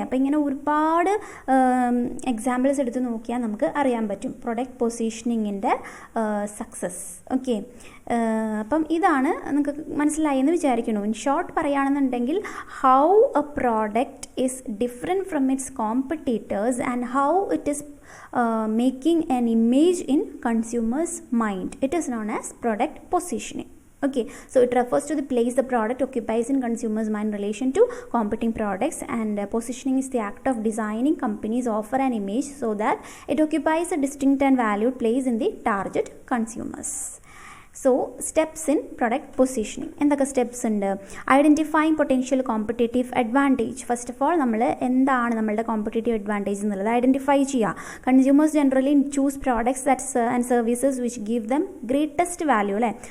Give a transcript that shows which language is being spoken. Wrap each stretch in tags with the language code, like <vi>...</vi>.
<ml>അപ്പോൾ ഇങ്ങനെ ഒരുപാട് എക്സാമ്പിൾസ് എടുത്ത് നോക്കിയാൽ നമുക്ക് അറിയാൻ പറ്റും പ്രൊഡക്റ്റ് പൊസിഷനിങ്ങിൻ്റെ സക്സസ്. ഓക്കെ, അപ്പം ഇതാണ് നിങ്ങൾക്ക് മനസ്സിലായി എന്ന് വിചാരിക്കുന്നു.</ml> <en>in short</en> <ml>പറയുകയാണെന്നുണ്ടെങ്കിൽ</ml> <en>How a product is different from its competitors and how it is making an image in consumers' mind. It is known as product positioning. Okay, so it refers to the place the product occupies in consumers' mind in relation to competing products, and positioning is the act of designing companies offer an image so that it occupies a distinct and valued place in the target consumers. So steps in product positioning</en> <ml>എന്തൊക്കെ steps ഉണ്ട്?</ml> <en>Identifying potential competitive advantage.</en> <ml>First of all നമ്മൾ എന്താണ് നമ്മളുടെ competitive advantage എന്നുള്ളത് identify ചെയ്യുക.</ml> <en>Consumers generally choose products that's and services which give them greatest value അല്ലേ.</en>